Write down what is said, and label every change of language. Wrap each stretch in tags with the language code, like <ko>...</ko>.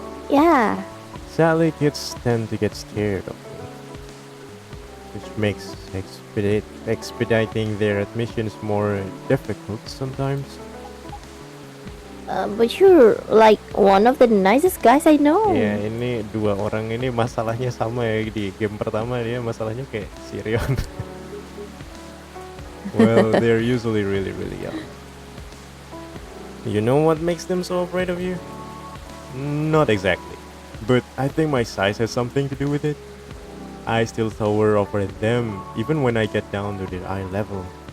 <en>yeah. Sadly, kids tend to get scared of me, which makes expediting their admissions more difficult sometimes. But you're like one of the nicest guys I know.</en> <id>Ya, ini dua orang ini masalahnya sama ya. Di game pertama dia masalahnya kayak Sirion.</id> <en>Well, they're usually really young. You know what makes them so afraid of you? Not exactly, but I think my size has something to do with it. I still tower over them even when I get down to their eye level.</en>